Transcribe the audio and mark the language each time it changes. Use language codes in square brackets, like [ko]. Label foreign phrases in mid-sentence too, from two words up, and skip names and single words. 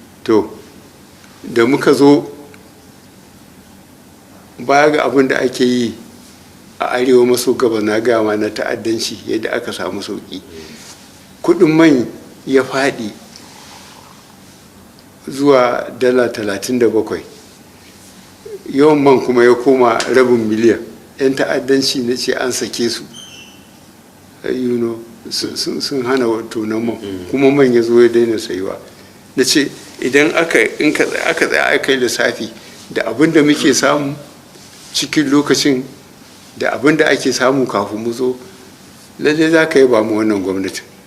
[ha] To, da muka zo, baya ga abin da ake yi a arewa maso gabas, na gaya ma na ta'addanci, yadda aka samu sauƙi. Kuɗin man ya faɗi zuwa dala talatin da bakwai. Yawan man kuma ya koma rabin miliyan. Yan ta'addanci na ce an sake su. [en] Eh, you know, [ha] sun, sun, sun hana wa tonon man. Mm. Kuma man ya zo ya daina sayuwa. Na ce, idan aka, in ka tsaya, aka tsaya aka yi lissafi da abin da muke samu cikin lokacin da abin da ake samu kafin mu zo, lallai za ka yaba mu wannan gwamnatin.